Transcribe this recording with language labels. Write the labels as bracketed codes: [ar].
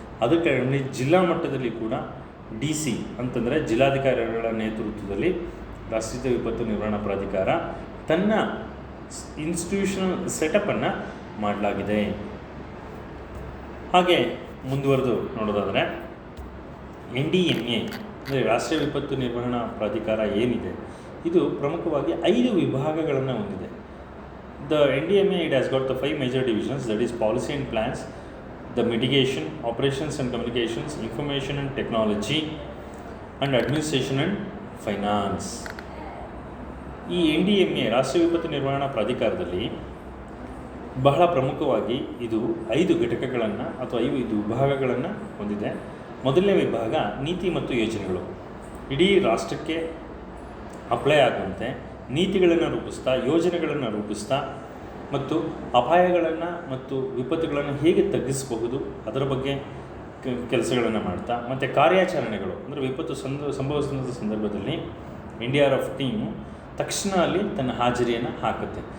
[kn] ಅದಕ್ಕೆ ಜಿಲ್ಲಾ ಮಟ್ಟದಲ್ಲಿ ಕೂಡ DC ಅಂತಂದರೆ ಜಿಲ್ಲಾಧಿಕಾರಿಗಳ ನೇತೃತ್ವದಲ್ಲಿ ರಾಷ್ಟ್ರೀಯ ವಿಪತ್ತು ನಿರ್ವಹಣಾ ಪ್ರಾಧಿಕಾರ ತನ್ನ ಇನ್ಸ್ಟಿಟ್ಯೂಷನಲ್ ಸೆಟಪ್ಪನ್ನು ಮಾಡಲಾಗಿದೆ. ಹಾಗೆ ಮುಂದುವರೆದು ನೋಡೋದಾದರೆ NDMA ಅಂದರೆ ರಾಷ್ಟ್ರೀಯ ವಿಪತ್ತು ನಿರ್ವಹಣಾ ಪ್ರಾಧಿಕಾರ ಏನಿದೆ ಇದು ಪ್ರಮುಖವಾಗಿ 5 ವಿಭಾಗಗಳನ್ನು ಹೊಂದಿದೆ. [en] The NDMA, it has got the 5 major divisions, that is policy and plans, the mitigation, operations and communications, information and technology, and administration and finance. [kn] ಈ NDMA ರಾಷ್ಟ್ರೀಯ ವಿಪತ್ತು ನಿರ್ವಹಣಾ ಪ್ರಾಧಿಕಾರದಲ್ಲಿ ಬಹಳ ಪ್ರಮುಖವಾಗಿ ಇದು 5 ಘಟಕಗಳನ್ನು ಅಥವಾ 5 ವಿಭಾಗಗಳನ್ನು ಹೊಂದಿದೆ. ಮೊದಲನೇ ವಿಭಾಗ ನೀತಿ ಮತ್ತು ಯೋಜನೆಗಳು. ಇಡೀ ರಾಷ್ಟ್ರಕ್ಕೆ ಅಪ್ಲೈ ಆಗುವಂತೆ ನೀತಿಗಳನ್ನು ರೂಪಿಸ್ತಾ, ಯೋಜನೆಗಳನ್ನು ರೂಪಿಸ್ತಾ ಮತ್ತು ಅಪಾಯಗಳನ್ನು ಮತ್ತು ವಿಪತ್ತುಗಳನ್ನು ಹೇಗೆ ತಗ್ಗಿಸಬಹುದು ಅದರ ಬಗ್ಗೆ ಕೆಲಸಗಳನ್ನು ಮಾಡ್ತಾ, ಮತ್ತು ಕಾರ್ಯಾಚರಣೆಗಳು ಅಂದರೆ ವಿಪತ್ತು ಸಂಭವಿಸಿದ ಸಂದರ್ಭದಲ್ಲಿ NDRF ಟೀಮು ತಕ್ಷಣ ಅಲ್ಲಿ ತನ್ನ ಹಾಜರಿಯನ್ನು ಹಾಕುತ್ತೆ.